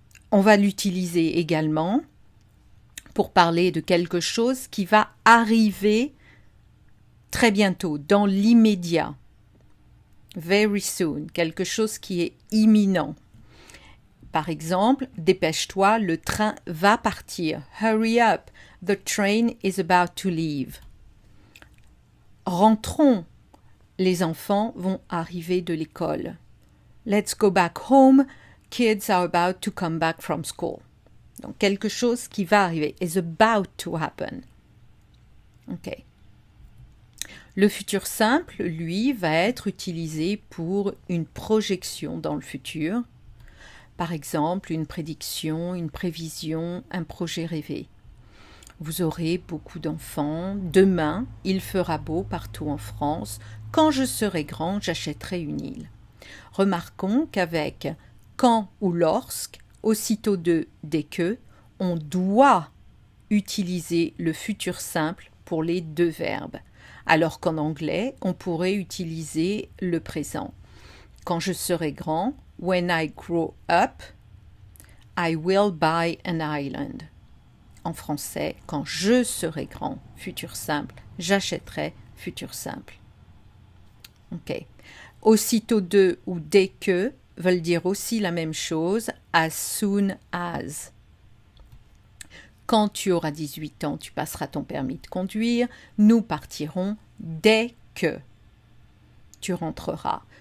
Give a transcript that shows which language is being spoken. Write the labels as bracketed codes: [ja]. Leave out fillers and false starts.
[fr] On va l'utiliser également pour parler de quelque chose qui va arriver très bientôt, dans l'immédiat. [en] Very soon, [fr] quelque chose qui est imminent. Par exemple, dépêche-toi, le train va partir. [en] Hurry up, the train is about to leave. [fr] Rentrons, les enfants vont arriver de l'école. [en] Let's go back home, kids are about to come back from school. [fr] Donc quelque chose qui va arriver, [en] is about to happen. [fr] Ok. Le futur simple, lui, va être utilisé pour une projection dans le futur. Par exemple, une prédiction, une prévision, un projet rêvé. Vous aurez beaucoup d'enfants. Demain, il fera beau partout en France. Quand je serai grand, j'achèterai une île. Remarquons qu'avec quand ou lorsque, aussitôt de dès que, on doit utiliser le futur simple pour les deux verbes. Alors qu'en anglais, on pourrait utiliser le présent. Quand je serai grand, [en] when I grow up, I will buy an island. [fr] En français, quand je serai grand, futur simple, j'achèterai futur simple. Ok. Aussitôt de ou dès que veulent dire aussi la même chose, [en] as soon as. [fr] Quand tu auras 18 ans, tu passeras ton permis de conduire. Nous partirons dès que tu rentreras.